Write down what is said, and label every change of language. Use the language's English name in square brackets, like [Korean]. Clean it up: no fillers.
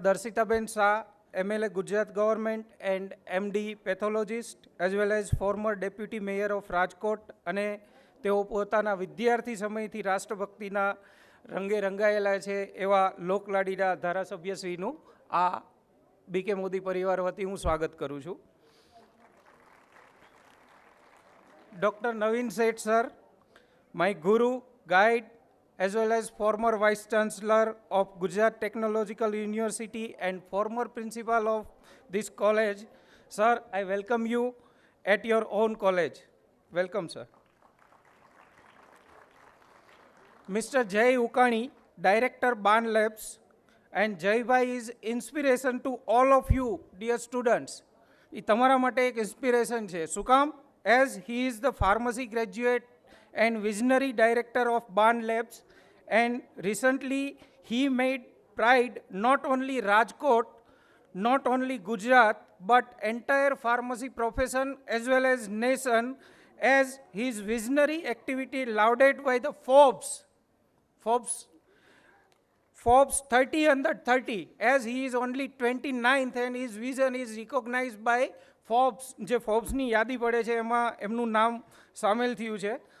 [English] Darshitaben Shah, MLA Gujarat Government and MD Pathologist, as well as former Deputy Mayor of Rajkot, [Gujarati] અને તેઓ પોતાના વિદ્યાર્થી સમયથી રાષ્ટ્રભક્તિના રંગે રંગાયેલા છે એવા લોકલાડીના ધારાસભ્યશ્રીનું આ બીકે મોદી પરિવાર વતી હું સ્વાગત કરું છું. [English] Doctor Navin Sheth sir, my guru, guide, as well as former Vice Chancellor of Gujarat Technological University and former principal of this college. Sir, I welcome you at your own college. Welcome, sir. Mr. Jay Ukani, Director Ban Labs, and Jay Bhai is inspiration to all of you, dear students. [Gujarati] એ તમારા માટે એક inspiration છે. શું કામ? [English] As he is the pharmacy graduate and visionary director of Ban Labs, and recently he made pride not only Rajkot, not only Gujarat, but entire pharmacy profession as well as nation, as his visionary activity lauded by the Forbes 30 under 30, as he is only 29th and his vision is recognized by Forbes. [Gujarati] જે ફોર્બ્સની યાદી પડે છે એમાં એમનું નામ સામેલ થયું છે.